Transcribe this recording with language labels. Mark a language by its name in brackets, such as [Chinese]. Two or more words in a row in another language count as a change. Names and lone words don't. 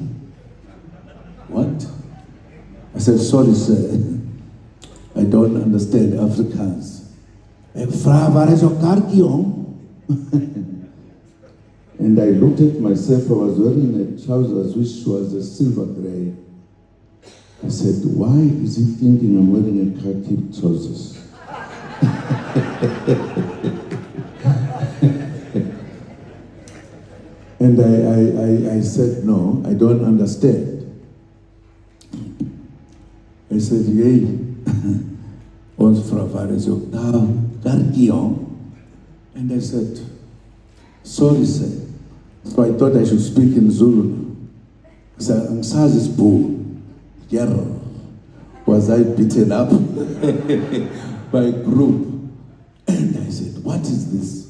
[English] What? I said, sorry sir, I don't understand Afrikaans. [Afrikaans] Ek vra, waar is [English] your karkie, And I looked at myself, I was wearing a trousers which was a silver gray. I said, why is he thinking I'm wearing a khaki trousers? And I said, no, I don't understand. I said, [Afrikaans] hey, ons vra waar is jou karkie? [English] And I said, sorry sir. So I thought I should speak in Zulu. I said, Angsazi's bull. Was I beaten up by a group? And I said, what is this?